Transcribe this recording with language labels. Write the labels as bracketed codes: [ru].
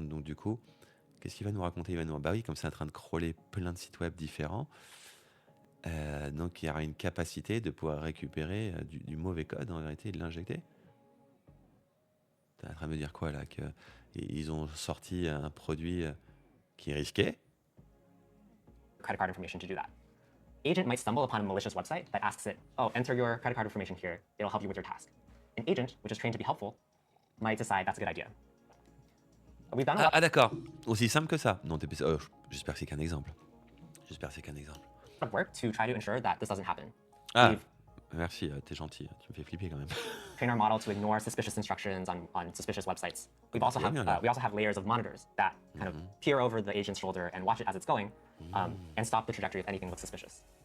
[fr] Donc du coup, qu'est-ce qu'il va nous raconter? Il va nous... Bah oui, comme c'est en train de crawler plein de sites web différents. Donc il y aura une capacité de pouvoir récupérer du mauvais code en vérité et de l'injecter. T'es en train de me dire quoi là? Qu'ils ont sorti un produit qui est risqué? [en] credit card information to do that. Agent might stumble upon a malicious website that asks it, oh, enter your credit card information here. It'll help you with your task. An agent, which is trained to be helpful, might decide that's a good idea. We've done a lot [fr] Ah d'accord, aussi simple que ça. Non, j'espère que c'est qu'un exemple. J'espère que c'est qu'un exemple. [en] of work to try to ensure that this doesn't happen. Ah, We've [fr] merci, t'es gentil, tu me fais flipper quand même. [en] trained our model to ignore suspicious instructions on suspicious websites. We also have layers of monitors that kind of peer over the agent's shoulder and watch it as it's going, and stop the trajectory if anything looks suspicious.